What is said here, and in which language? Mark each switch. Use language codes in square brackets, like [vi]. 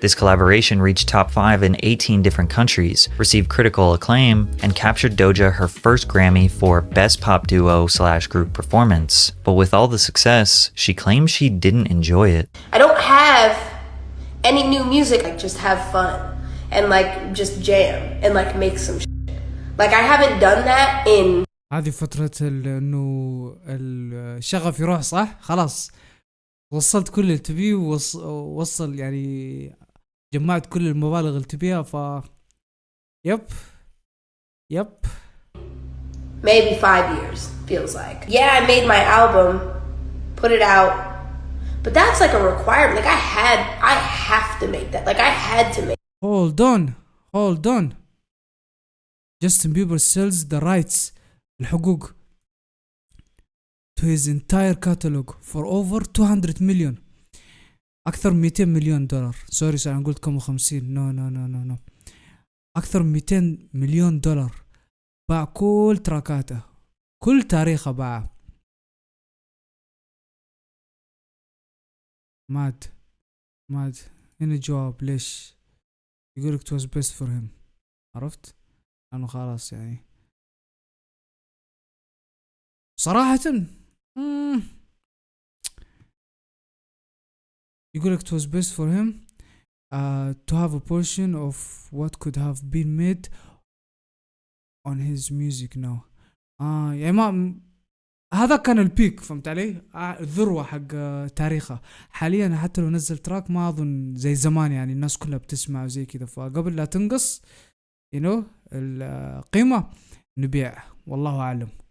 [en] This collaboration reached top 5 in 18 different countries, received critical acclaim, and captured Doja her first Grammy for Best Pop Duo/Group Performance. But with all the success, she claims she didn't enjoy it. I don't have any new music, like just have fun and like just jam and like make some shit. Like I haven't done that in [ar] هذه فترة انه الشغف يروح صح خلاص وصلت كل اللي تبيه ووصل يعني جمعت كل المبالغ اللي تبيها يب [en] Maybe 5 years, feels like. Yeah, I made my album, put it out, but that's like a requirement. Like I have to make that. Like I had to make. Hold on. Justin Bieber sells the rights, الحقوق, to his entire catalog for over 200 million. [ar] أكثر من 200 مليون دولار. سوري أنا قلت كم 50. نو. أكثر من 200 مليون دولار. باع كل تراكاته كل تاريخه باع. ماد هنا الجواب ليش يقولك [en] it was best for him. [ar] عرفت لأنه خلاص يعني صراحة يقولك [en] it was best for him to have a portion of what could have been made on his music now. [ar] يعني ما هذا كان البيك فهمت علي الذروة حق تاريخه. حاليا حتى لو نزل تراك ما أظن زي زمان يعني الناس كلها بتسمع وزي كذا فقبل لا تنقص القيمة نبيع والله أعلم.